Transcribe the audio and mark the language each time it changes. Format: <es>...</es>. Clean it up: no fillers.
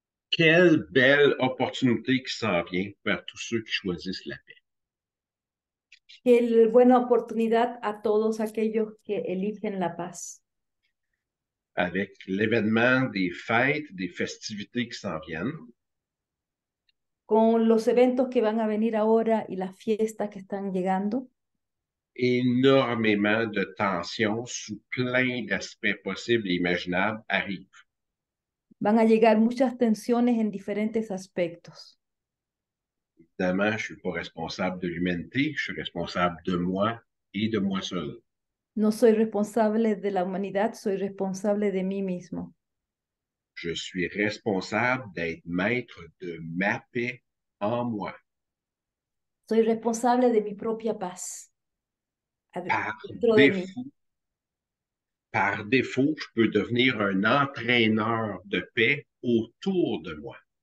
<fr>Quelle belle opportunité qui s'en vient vers tous ceux qui choisissent la paix.</fr> <es>Qué buena oportunidad a todos aquellos que eligen la paz.</es> <fr>Avec l'événement des fêtes, des festivités qui s'en viennent,</fr> <es>Con los eventos que van a venir ahora y las fiestas que están llegando,</es> <fr>énormément de tensions sous plein d'aspects possibles et imaginables arrivent.</fr> <es>van a llegar muchas tensiones en diferentes aspectos.</es> <fr>Évidemment, je ne suis pas responsable de l'humanité, je suis responsable de moi et de moi seul.</fr> <es>No soy responsable de la humanidad, soy responsable de mí mismo.</es> <fr>Je suis responsable d'être maître de ma paix en moi.</fr> <es>Soy responsable de mi propia paz</es> <fr>Par</fr> <es>dentro de mí.</es> <fr>défaut, par défaut, je peux devenir un entraîneur de paix autour de moi.</fr>